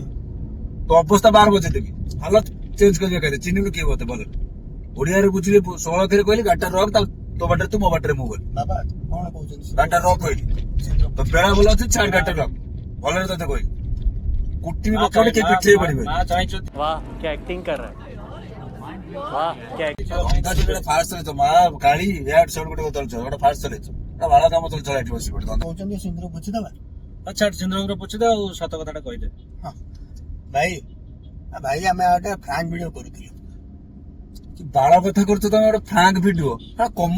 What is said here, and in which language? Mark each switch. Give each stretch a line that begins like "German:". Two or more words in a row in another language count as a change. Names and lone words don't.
Odia: ତ ଅବସ୍ଥା ବାର ବଜେଇ ଦେବି, ହାଲତ ଚେଞ୍ଜ କରିବି ଏକାରେ। ଚିହ୍ନିଲୁ କିଏ ମତେ ଭଲ? ଓଡିଆରେ ବୁଝିଲି, 16 ଥରେ କହିଲି ଗାଡିଟା ରଖ, ତୋ ବାଟରେ ତୁ, ମୋ ବାଟରେ ମୁଁ ଗଲି। ବାବା କଣ କହୁଛନ୍ତି? ଗାଡିଟା ରଖ କହିଲି। ତ ବେଳା ଭଲ ଅଛି, ଛାଡ ଗାଡିଟା ରଖ। ଭଲରେ ତତେ କହିଲି। କୁଟି ବି ପକେଇଲେ କିଏ ପିଠିରେ ପଡିବନି। ମା ଚାହିଁଛନ୍ତି
Hindi: वाह क्या एक्टिंग कर रहा है, वाह क्या
Odia: ଅଧା ଚଲେଇଲେ ଫାଷ୍ଟ ଚଲେଇଛ, ମା ଗାଳି ଇଆଡ ସିଆଡ ଗୋଟେ ଚଲେଇଛ, ଗୋଟେ ଫାଷ୍ଟ ଚଲେଇଛ। ଭଲ କାମ ଚଲେଇଛ ଏଠି ବସି ପଡେ। କହୁଛନ୍ତି ସିନ୍ଦୁର ବୁଝିଦବା। ଆଚ୍ଛା, ସିନ୍ଦୁର ପୋଛିଦେ ଆଉ ସତ କଥାଟା କହିଦେ। ହଁ ଭାଇ, ଭାଇ ଆମେ ଗୋଟେ
English: frank video
Odia: କରୁଥିଲୁ। ବାଳ କଥା କରୁଛ ତମେ, ଗୋଟେ
English: frank video.